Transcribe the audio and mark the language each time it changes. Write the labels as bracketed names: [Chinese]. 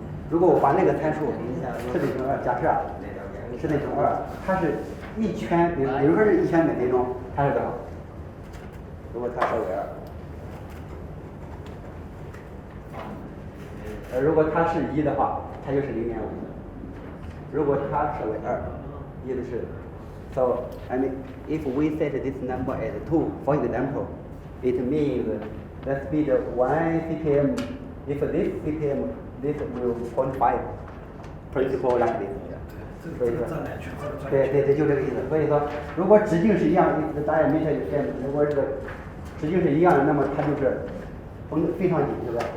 [Chinese] 如果我把那个参数设定成2，假设设定成2，它是1圈，比如说是1圈每分钟，它是多少？如果它设为2，如果它是1的话，它就是0.5。如果它设为2，意思是 [English] ，so I mean if we set this number as 2, for example, it means the speed 1 ppm. If this ppm, this will 0.5 principle like this. [Chinese] 所以说，对，就这个意思。所以说，如果直径是一样，大家没太如果这个直径是一样的，那么它就是绷非常紧，对不对？